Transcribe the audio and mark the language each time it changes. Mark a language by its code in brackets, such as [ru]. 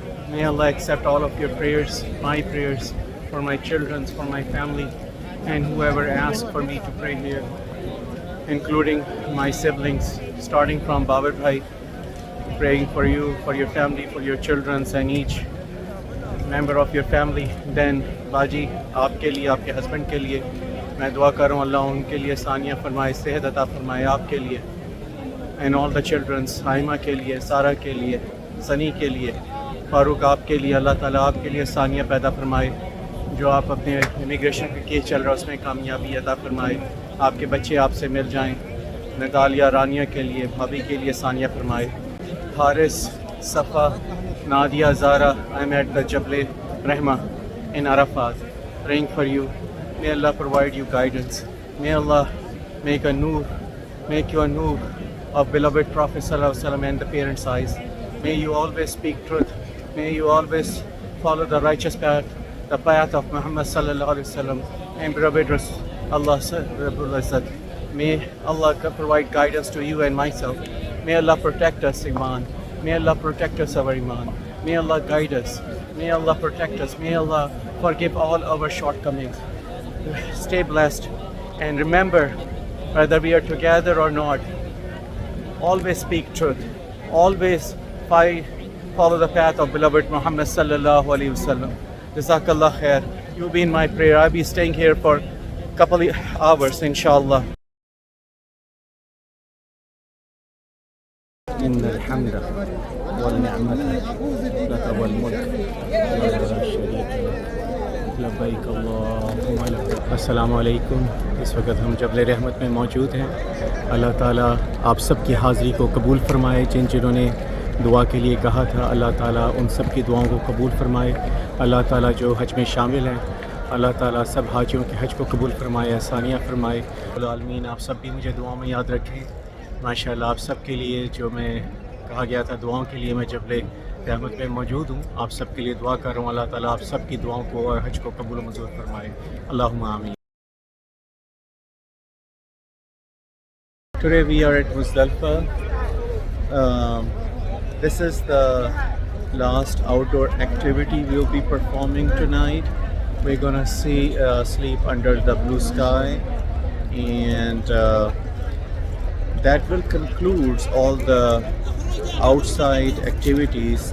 [en] May Allah accept all of your prayers, my prayers, for my children, for my family, and whoever asked for me to pray here, including my siblings, starting from Babar Bhai, praying for you, for your family, for your children, and each member of your family. [ur] Then Baji, آپ کے لیے, آپ کے husband کے لیے میں دعا کر رہا ہوں, اللہ ان کے لیے ثانیہ فرمائے, صحت عطا فرمائے آپ کے لیے, [en] and all the children, [ur] حائمہ کے لیے, سارہ کے لیے, سنی کے لیے, فاروق آپ کے لیے, اللہ تعالیٰ آپ کے لیے ثانیہ پیدا فرمائے. جو آپ اپنے امیگریشن کا کیس چل رہا ہے اس میں کامیابی عطا فرمائے. آپ کے بچے آپ سے مل جائیں. نتالیہ, رانیہ کے لیے, بھابھی کے لیے ثانیہ فرمائے. [en] Haris, Safa, Nadia, Zara, I'm at the Jabal Rahma in Arafat, praying for you. May Allah provide you guidance. May Allah make you a nur of beloved Prophet Sallallahu Alaihi Wasallam and the parents' eyes. May you always speak truth. May you always follow the righteous path, the path of Muhammad Sallallahu Alaihi Wasallam and beloved Allah Rabbul Izzat. May Allah provide guidance to you and myself. May Allah protect us, Iman. May Allah protect us, our Iman. May Allah guide us. May Allah protect us. May Allah forgive all our shortcomings. Stay blessed. And remember, whether we are together or not, always speak truth. Always follow the path of beloved Muhammad Sallallahu Alaihi Wasallam. Jazakallah khair. You be in my prayer. I'll be staying here for a couple of hours, inshallah. [ar] إن الحمد والنعمة لك والملك لا شريك لك لبيك اللهم لبيك. [ur] السلام علیکم. اس وقت ہم جبل رحمت میں موجود ہیں. اللہ تعالیٰ آپ سب کی حاضری کو قبول فرمائے. جنہوں نے دعا کے لیے کہا تھا, اللہ تعالیٰ ان سب کی دعاؤں کو قبول فرمائے. اللہ تعالیٰ جو حج میں شامل ہیں, اللہ تعالیٰ سب حاجیوں کے حج کو قبول فرمائے, آسانیاں فرمائے. العالمین آپ سب بھی مجھے دعاؤں میں یاد رکھیں. ماشاء اللہ آپ سب کے لیے جو میں کہا گیا تھا دعاؤں کے لیے میں جبل رحمت میں موجود ہوں. آپ سب کے لیے دعا کر رہا ہوں. اللہ تعالیٰ آپ سب کی دعاؤں کو اور حج کو قبول و منظور فرمائے. اللہم آمین. [en] Today we are at Muzdalifah. This is the last outdoor activity we will be performing tonight. We're gonna sleep under the blue sky, and that will conclude all the outside activities.